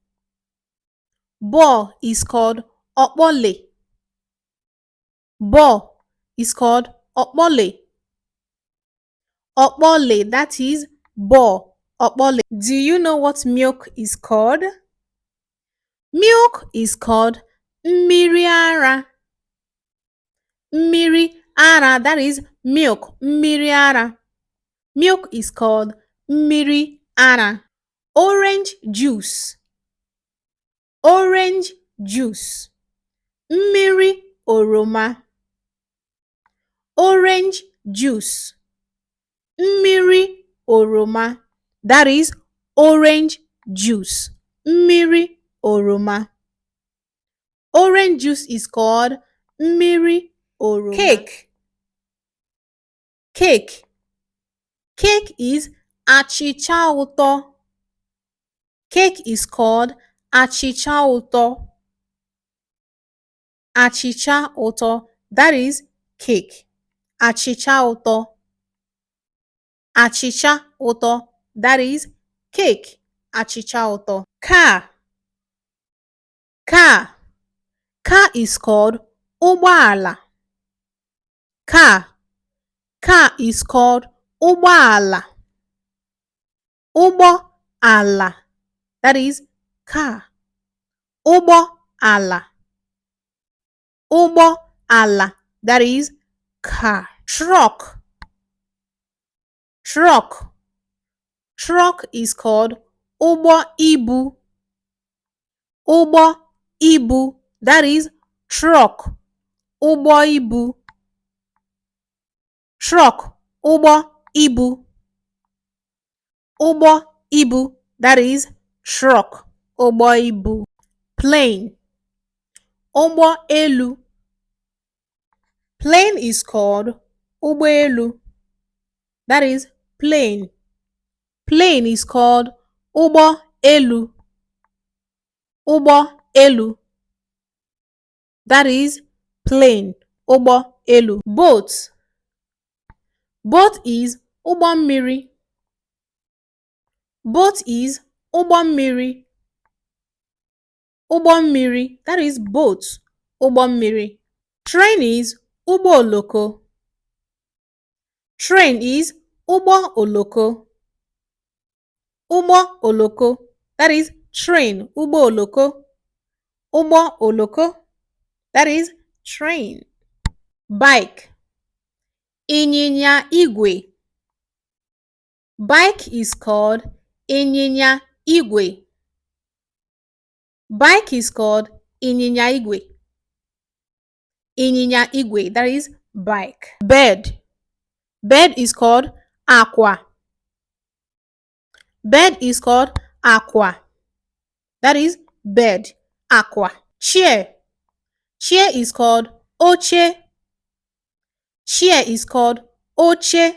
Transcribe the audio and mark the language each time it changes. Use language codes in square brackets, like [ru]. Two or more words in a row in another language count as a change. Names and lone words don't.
[en] Ball is called Okpole. Ball is called Okpole. Okpole, that is ball. Okpole. Do you know what milk is called? Milk is called [ig] mmiri ara. Mmiri ara, [en] that is milk. [ig] Mmiri ara. [en] Milk is called [ig] mmiri ara. [en] Orange juice. Orange juice. [ig] Mmiri oroma. [en] Orange juice. [ig] Mmiri oroma. [en] That is orange juice. [ig] Mmiri oroma. [en] Orange juice is called [ig] mmiri oroma. [en] Cake. Cake. Cake is [ig] achịcha ụtọ. [en] Cake is called [ig] achịcha ụtọ. Achịcha ụtọ. [en] That is cake. [ig] Achịcha ụtọ. Achịcha ụtọ. [en] That is cake. [ig] Achịcha ụtọ. [en] Car. Car. Car is called ụgbọala. Car. Car is called ụgbọala. Ụgbọala. That is car. [ig] Ụgbọala. Ụgbọala. [en] That is car. Truck. Truck. Truck is called [ig] ụgbọ ibu. Ụgbọ ibu. [en] That is truck. [ig] Ụgbọ ibu. Truck. Ụgbọ ibu. Ụgbọ ibu. [en] That is truck. [ig] Ụgbọ ibu. Plane. Ụgbọ elu. [en] Plane is called [ig] ụgbọ elu. [en] That is plane. Plane is called [ig] ụgbọ elu. Ụgbọ elu. [en] That is plane. [ig] Ụgbọ elu. [en] Boat. Boat is [ig] ụgbọ mmiri. [en] Boat is [ig] ụgbọ mmiri. Ụgbọ mmiri. [en] That is boat. [ig] Ụgbọ mmiri. [en] Train is [ig] ụgbọ oloko. [en] Train is [ig] ụgbọ oloko. Ụgbọ oloko. [en] That is train. [ig] Ụgbọ oloko. Ụgbọ oloko. [en] That is train. Bike. [ig] Ịnyịnya igwe. [en] Bike is called [ig] ịnyịnya igwe. [en] Bike is called [ig] ịnyịnya igwe. Ịnyịnya igwe, [en] that is bike. Bed. Bed is called aqua. Bed is called aqua. That is bed, aqua. Chair. Chair is called oche. Chair is called oche.